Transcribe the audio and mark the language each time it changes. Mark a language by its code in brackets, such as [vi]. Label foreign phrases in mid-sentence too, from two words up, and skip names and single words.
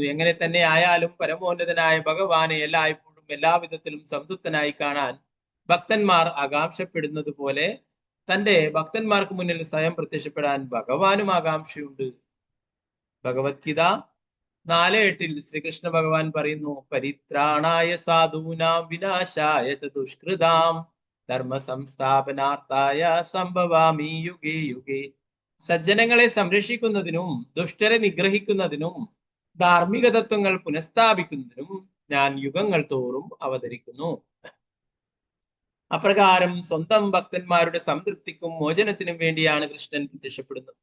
[ml] എങ്ങനെ തന്നെ ആയാലും പരമോന്നതനായ ഭഗവാനെ എല്ലായ്പ്പോഴും എല്ലാവിധത്തിലും സംതൃപ്തനായി കാണാൻ ഭക്തന്മാർ ആകാംക്ഷപ്പെടുന്നത് പോലെ തന്റെ ഭക്തന്മാർക്ക് മുന്നിൽ സ്വയം പ്രത്യക്ഷപ്പെടാൻ ഭഗവാനും ആകാംക്ഷയുണ്ട്. ഭഗവത്ഗീത 4:8 ശ്രീകൃഷ്ണ ഭഗവാൻ പറയുന്നു, [sa] പരിത്രാണായ സാധൂനാം വിനാശായ ച ദുഷ്കൃതാം ധർമ്മ സംസ്ഥാപനാർത്ഥായ സംഭവാമി യുഗേ യുഗേ. [ml] സജ്ജനങ്ങളെ സംരക്ഷിക്കുന്നതിനും ദുഷ്ടരെ നിഗ്രഹിക്കുന്നതിനും ധാർമ്മിക തത്വങ്ങൾ പുനഃസ്ഥാപിക്കുന്നതിനും ഞാൻ യുഗങ്ങൾ തോറും അവതരിക്കുന്നു. അപ്രകാരം സ്വന്തം ഭക്തന്മാരുടെ സംതൃപ്തിക്കും മോചനത്തിനും വേണ്ടിയാണ് കൃഷ്ണൻ പ്രത്യക്ഷപ്പെടുന്നത്.